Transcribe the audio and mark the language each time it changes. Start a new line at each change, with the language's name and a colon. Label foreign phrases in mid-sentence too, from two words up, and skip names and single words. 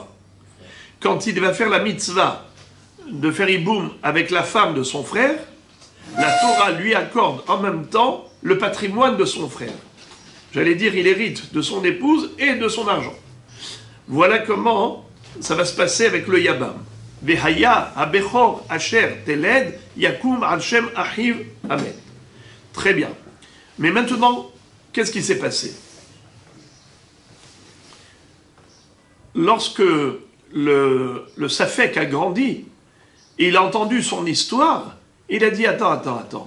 French: Quand il va faire la mitzvah de faire hiboum avec la femme de son frère, la Torah lui accorde en même temps le patrimoine de son frère. J'allais dire, il hérite de son épouse et de son argent. Voilà comment ça va se passer avec le Yabam.
Hebrew: והיה הבכור אשר תלד יקום על שם אחיו אמן.
French: Très bien. Mais maintenant, qu'est-ce qui s'est passé? Lorsque le Safek a grandi, il a entendu son histoire, il a dit attends.